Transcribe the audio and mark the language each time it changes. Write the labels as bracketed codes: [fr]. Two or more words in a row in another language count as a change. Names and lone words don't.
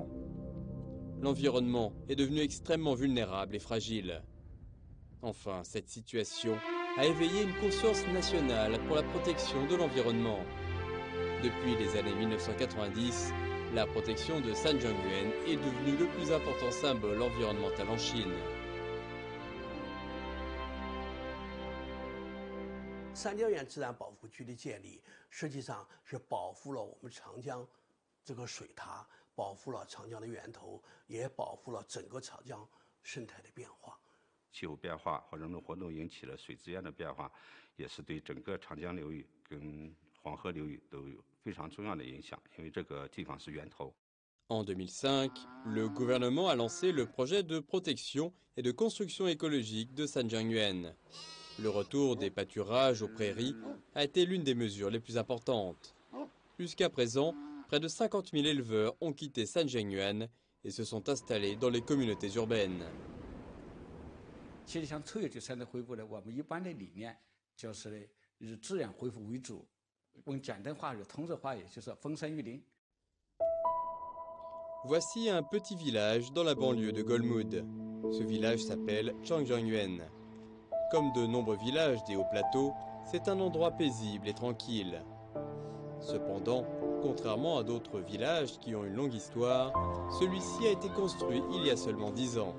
[fr] L'environnement est devenu extrêmement vulnérable et fragile. Enfin, cette situation a éveillé une conscience nationale pour la protection de l'environnement. Depuis les années 1990, La protection de Sanjiangyuan est devenue le plus important symbole environnemental en Chine. [zh] 三江源自然保护区的建立，实际上是保护了我们长江这个水塔，保护了长江的源头，也保护了整个长江生态的变化。气候变化和人类活动引起了水资源的变化，也是对整个长江流域跟黄河流域都有非常重要的影响，因为这个地方是源头。 [fr] En 2005, le gouvernement a lancé le projet de protection et de construction écologique de Sanjiangyuan. Le retour des pâturages aux prairies a été l'une des mesures les plus importantes. Jusqu'à présent, près de 50 000 éleveurs ont quitté Sanjiangyuan et se sont installés dans les communautés urbaines. [zh] 其实像臭氧生态恢复呢，我们一般的理念就是呢，以自然恢复为主，用简单话语、通俗话语就是风山育林。 [fr] Voici un petit village dans la banlieue de Golmud. Ce village s'appelle Changjiangyuan. Comme de nombreux villages des hauts plateaux, c'est un endroit paisible et tranquille. Cependant, contrairement à d'autres villages qui ont une longue histoire, celui-ci a été construit il y a seulement 10 ans.